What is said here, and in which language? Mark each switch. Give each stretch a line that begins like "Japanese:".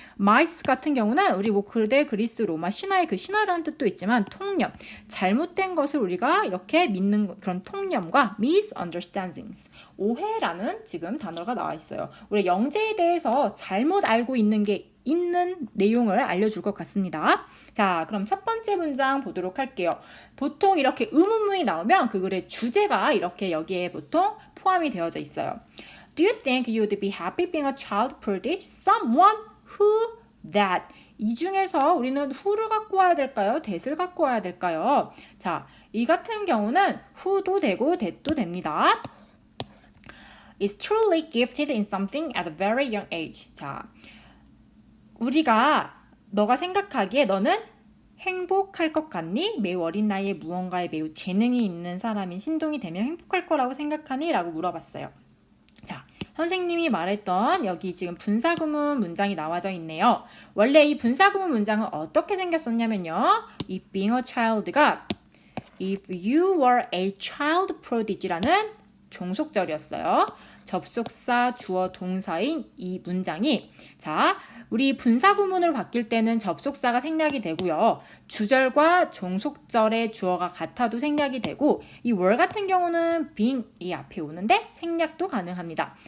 Korean: mice 같은 경우는 우리 뭐 그대 그리스 로마 신화의 그 신화라는 뜻도 있지만 통념, 잘못된 것을 우리가 이렇게 믿는 그런 통념과 misunderstandings, 오해라는 지금 단어가 나와 있어요. 우리 영재에 대해서 잘못 알고 있는 내용을 알려줄 것 같습니다. 자, 그럼 첫 번째 문장 보도록 할게요. 보통 이렇게 의문문이 나오면 그 글의 주제가 이렇게 여기에 보통 포함이 되어져 있어요.
English: Do you think you'd be happy being a child prodigy? Someone who that.
Korean: 이 중에서 우리는 who를 갖고 와야 될까요? that을 갖고 와야 될까요? 자, 이 같은 경우는 who도 되고 that도 됩니다.
English: is truly gifted in something at a very young age.
Korean: 자, 너가 생각하기에 너는 행복할 것 같니? 매우 어린 나이에 무언가에 매우 재능이 있는 사람인 신동이 되면 행복할 거라고 생각하니? 라고 물어봤어요. 자, 선생님이 말했던 여기 지금 분사구문 문장이 나와져 있네요. 원래 이 분사구문 문장은 어떻게 생겼었냐면요.
English: 이 being a child가 if you were a child prodigy라는
Korean: 종속절이었어요. 접속사, 주어, 동사인 이 문장이 자, 우리 분사구문으로 바뀔 때는 접속사가 생략이 되고요. 주절과 종속절의 주어가 같아도 생략이 되고 이 were 같은 경우는 being이 앞에 오는데 생략도 가능합니다.